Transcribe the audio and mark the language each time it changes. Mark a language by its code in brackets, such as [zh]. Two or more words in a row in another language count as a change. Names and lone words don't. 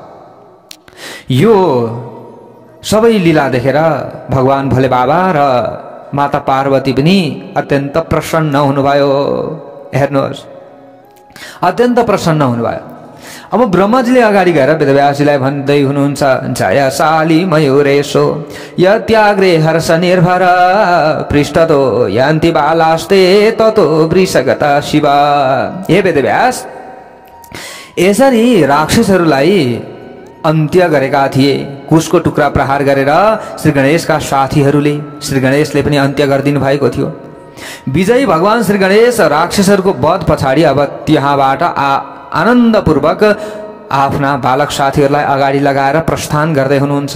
[ne] यो सबै लीला देखेर भगवान भोले बाबा र माता पार्वती पनि अत्यन्त प्रसन्न हुनुभयो। हेर्नुहोस्, अत्यन्त प्रसन्न हुनुभयो। अब ब्रह्माजीले अगाडि गएर वेदव्यासजीलाई भन्दै हुनुहुन्छ, [sa] जयशाली मयूरेशो यत्याग्रे हर्ष निर्भर पृष्ठतो यान्ति बालास्ते ततो वृषगता शिव। [ne] हे वेदव्यास, यसरी राक्षसहरूलाई अन्त्य गरेका थिए। कुशको टुक्रा प्रहार गरेर श्री गणेशका साथीहरूले, श्री गणेशले पनि अन्त्य गरिदिनु भएको थियो। विजयी भगवान श्री गणेश राक्षसहरूको वध पछाडि अब त्यहाँबाट आनन्दपूर्वक आफ्ना बालक साथीहरूलाई अगाडि लगाएर प्रस्थान गर्दै हुनुहुन्छ।